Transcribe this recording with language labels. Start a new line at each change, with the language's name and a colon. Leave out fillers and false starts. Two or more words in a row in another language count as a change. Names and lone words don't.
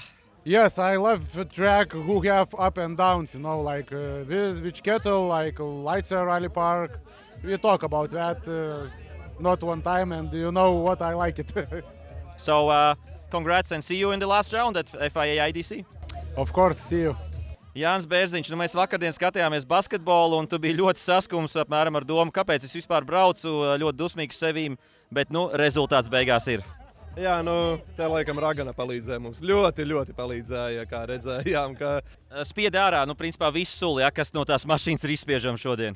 English: Yes, I love the track who have up and downs, you know, like this Witch Kettle, like Leitzer Rally Park. We talk about that not one time, and you know what I like it. So congrats and see you in the last round at FIA IDC. Of course, see you.
Latvian: Jānis Bērziņš, mēs vakardien skatījāmies basketbolu, un tu biji ļoti saskums apmēram ar domu, kāpēc es vispār braucu, ļoti dusmīgs sevīm, bet rezultāts beigās ir. Jā, te laikam Ragana palīdzēja mums. Ļoti palīdzēja, kā redzējām. Spied ārā, principā visu suli, kas no tās mašīnas ir izspiežama šodien.